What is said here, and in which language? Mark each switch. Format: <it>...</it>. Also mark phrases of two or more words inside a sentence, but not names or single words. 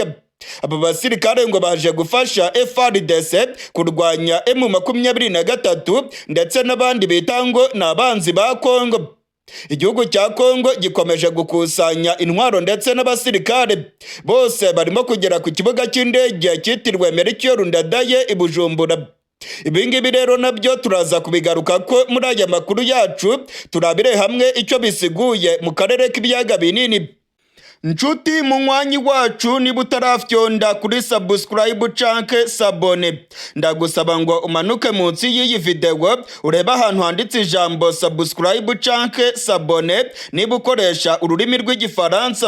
<rw>Aba basirikare ngo baje gufasha FARDC kurwanya M23 ndetse n'abandi bita ngo n'abanzi ba Kongo. Igihugu cya Kongo gikomeje gukusanya intwaro ndetse n'abasirikare bose barimo kugera ku kibuga cy'indege cyitiriwe Ndadaye i Bujumbura. Ibingibi rero nabyo turaza kubigaruka ko muri aya makuru yacu, turabire hamwe icyo bisiguye mu karere k'ibiyaga binini.</rw> <rn>Nshuti munywanyi wacu, niba utarafyonda kuri subscribe canke sabone, ndagusaba ngo umanuke munsi y'iyi video ureba ahantu handitse ijambo subscribe canke sabone niba ukoresha ururimi rw'igifaransa.</rn>